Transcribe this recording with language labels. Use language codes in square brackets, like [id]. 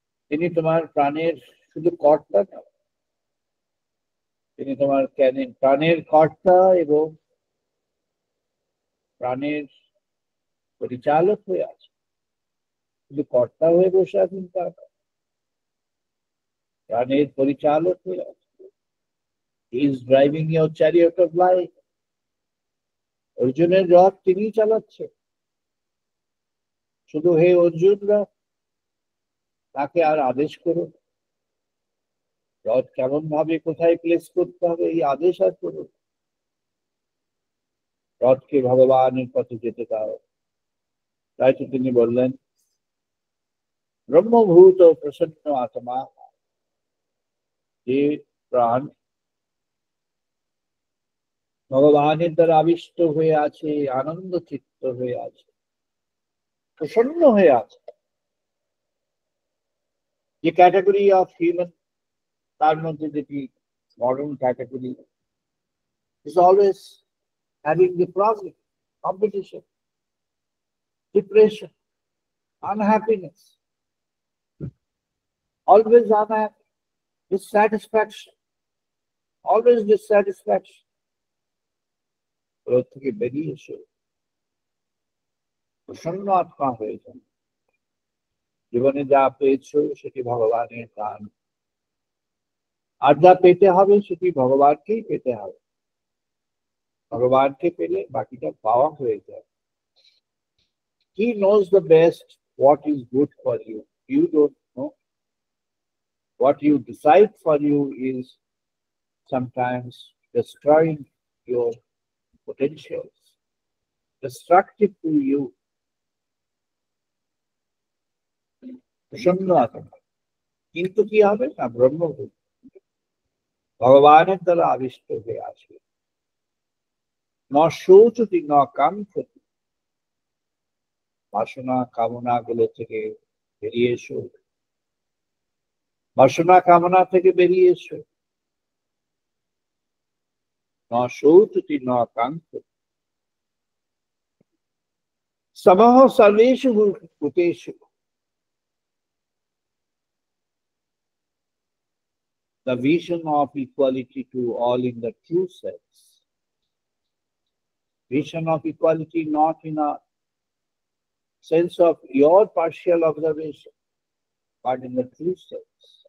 [bn] তিনি তোমার প্রাণের শুধু কর্তা না, তিনি তোমার প্রাণের কর্তা এবং প্রাণের পরিচালক হয়ে আছে। শুধু কর্তা হয়ে বসে আছেন তা না, প্রাণের পরিচালক হয়ে আছে। [en] He is driving your chariot of life. [bn] অর্জুনের রথ তিনি চালাচ্ছেন। শুধু হে অর্জুনরা, তাকে আর আদেশ করুন, রথ কেমন ভাবে কোথায় প্লেস করতে হবে এই আদেশ আর করুন। রথকে ভগবানের পথে যেতে দাও। তাই তো তিনি বললেন, ব্রহ্মভূত প্রসন্ন আত্মা, যে প্রাণ ভগবানের দ্বারা আবিষ্ট হয়ে আছে, আনন্দ চিত্ত হয়ে আছে, প্রসন্ন হয়ে আছে, যে ক্যাটাগরি অফ হিউম্যান, তার মধ্যে যেটি modern category, [en] is always having the problem, competition, depression, unhappiness, always unhappy, dissatisfaction, always dissatisfaction. [bn] ওর থেকে বেরিয়ে এসে প্রসন্ন আত্মা হয়ে যান। জীবনে যা পেয়েছো সেটি ভগবানের দান, আর যা পেতে হবে সেটি ভগবানকেই পেতে হবে। ভগবানকে পেলে বাকিটা পাওয়া হয়ে যায়। [en] He knows the best what is good for you. You don't know. What you decide for you is sometimes destroying your potentials, destructive to you. [bn] প্রসন্ন আত্মা কিন্তু কি হবে না, ব্রহ্মভূত ভগবানের দ্বারা আবিষ্ট হয়ে আসবে। [sa] ন শৌচতি ন কাঙ্ক্ষতি, [bn] বাসনা কামনা গুলো থেকে বেরিয়ে এসো, বাসনা কামনা থেকে বেরিয়ে এসো। [sa] ন শৌচতি ন কাঙ্ক্ষতি, সমহ সর্বেষু ভূতেষু। [en] The vision of equality to all in the true sense. Vision of equality not in a sense of your partial observation, but in the true sense.